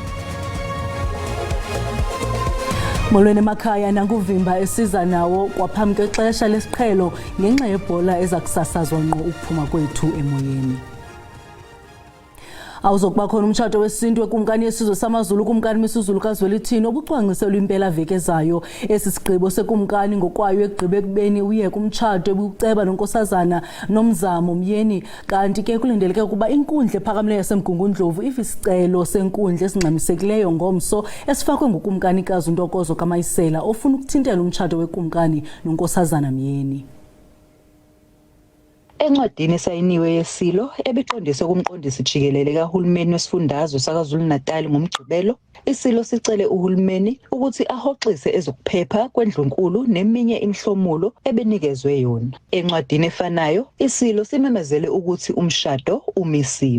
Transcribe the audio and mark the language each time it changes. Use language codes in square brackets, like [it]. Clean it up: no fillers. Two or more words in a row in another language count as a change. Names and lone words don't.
[xh] Molweni emakhaya nanguvimba esiza nawo kwaphambi kwexesha lesiqhelo ngenxa yebhola ezakusasazwa ngqo ukuphuma kwethu emoyeni. Awuzokuba khona umshado wesintu ekumkani yesizwe samaZulu kumkani wesizulu kaZwelithini obucwangciselwe impela veki ezayo. Esi sigqibo sekumkani ngokwayo egqibe ekubeni uye kumtshato ebuceba nonkosazana Nomzamo Myeni, kanti ke kulindeleke ukuba inkundla ephakamileyo yaseMgungundlovu isicelo senkundla esingxamisekileyo ngomso esifakwe ngukumkanikazi uNtokozo kaMayisela ofuna ukuthintela umtshato wekumkani nonkosazana Myeni. [zu] Encwadini esayiniwe yesilo ebiqondiswe kumqondisi jikelele kahulumeni wesifundazwe saKwaZulu-Natal ngomgqibelo, isilo sicele uhulumeni ukuthi ahoxise ezokuphepha kwendlunkulu neminye imihlomulo ebenikezwe yona. Encwadini efanayo, isilo simemezele ukuthi umshado umisiwe.